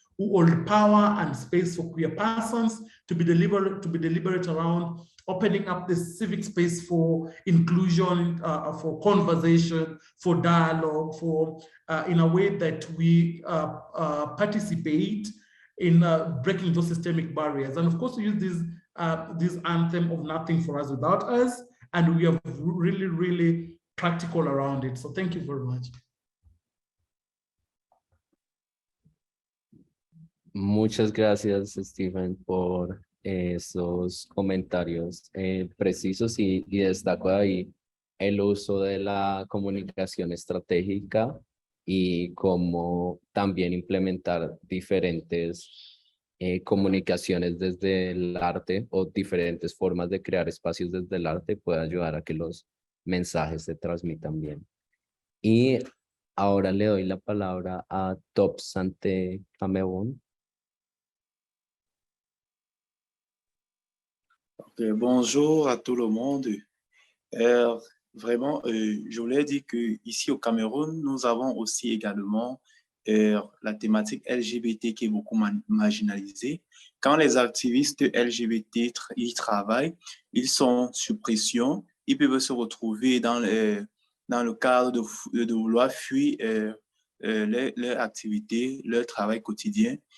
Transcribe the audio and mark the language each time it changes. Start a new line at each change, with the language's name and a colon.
English: who hold power and space for queer persons to be deliberate around opening up the civic space for inclusion, for conversation, for dialogue, for in a way that we participate in breaking those systemic barriers. And of course, we use this anthem of Nothing for Us Without Us, and we are really, really practical around it. So thank you very much.
Spanish: Muchas gracias, Stephen, por esos comentarios precisos y destaco ahí el uso de la comunicación estratégica y cómo también implementar diferentes comunicaciones desde el arte o diferentes formas de crear espacios desde el arte puede ayudar a que los mensajes se transmitan bien. Y ahora le doy la palabra a Top Sante Cameron.
French: Okay, bonjour à tout le monde. Vraiment, je voulais dire qu'ici au Cameroun, nous avons aussi également la thématique LGBT qui est beaucoup marginalisée. Quand les activistes LGBT y travaillent, ils sont sous pression, ils peuvent se retrouver dans le cadre de vouloir fuir leur activité, leur travail quotidien.